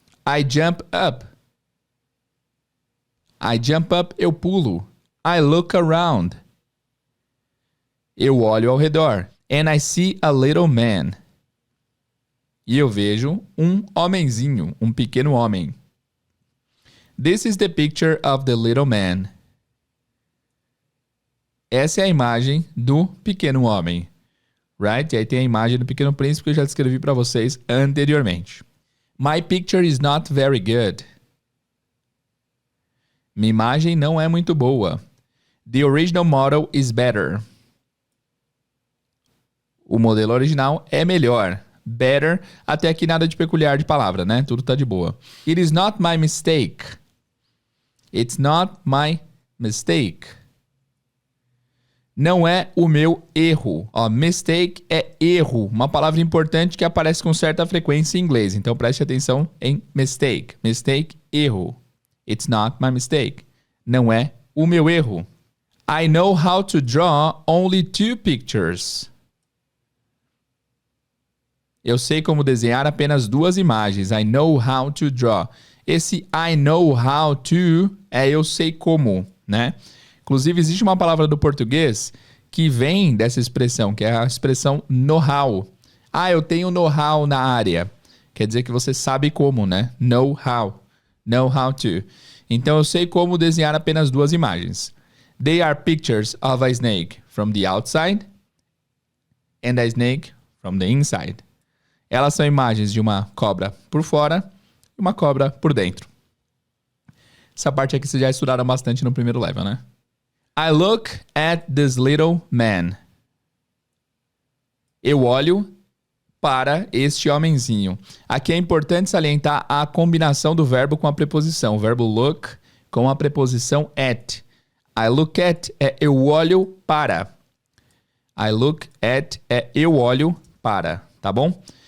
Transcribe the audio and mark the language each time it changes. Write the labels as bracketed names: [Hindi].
[English] I jump up. I jump up, [Portuguese] eu pulo. [English] I look around. [Portuguese] Eu olho ao redor. [English] And I see a little man. [Portuguese] E eu vejo um homenzinho, um pequeno homem. [English] This is the picture of the little man. [Portuguese] Essa é a imagem do pequeno homem. [English] Right? [Portuguese] E aí tem a imagem do Pequeno Príncipe que eu já descrevi para vocês anteriormente. [English] My picture is not very good. [Portuguese] Minha imagem não é muito boa. [English] The original model is better. [Portuguese] O modelo original é melhor. Better, até aqui nada de peculiar de palavra, né? Tudo tá de boa. [English] It is not my mistake. It's not my mistake. [Portuguese] Não é o meu erro. Mistake é erro. Uma palavra importante que aparece com certa frequência em inglês. Então preste atenção em mistake. Mistake, erro. [English] It's not my mistake. [Portuguese] Não é o meu erro. [English] I know how to draw only 2 pictures. [Portuguese] Eu sei como desenhar apenas 2 imagens. [English] I know how to draw. [Portuguese] Esse [English] I know how to [Portuguese] é eu sei como, né? Inclusive, existe uma palavra do português que vem dessa expressão, que é a expressão know-how. Eu tenho know-how na área. Quer dizer que você sabe como, né? Know-how. Know how to. Então, eu sei como desenhar apenas 2 imagens. [English] They are pictures of a snake from the outside and a snake from the inside. [Portuguese] Elas são imagens de uma cobra por fora e uma cobra por dentro. Essa parte aqui vocês já estudaram bastante no primeiro level, né? [English] I look at this little man. [Portuguese] Eu olho para este homenzinho. Aqui é importante salientar a combinação do verbo com a preposição. O verbo look com a preposição at. [English] I look at [Portuguese] é eu olho para. [English] I look at [Portuguese] é eu olho para, tá bom?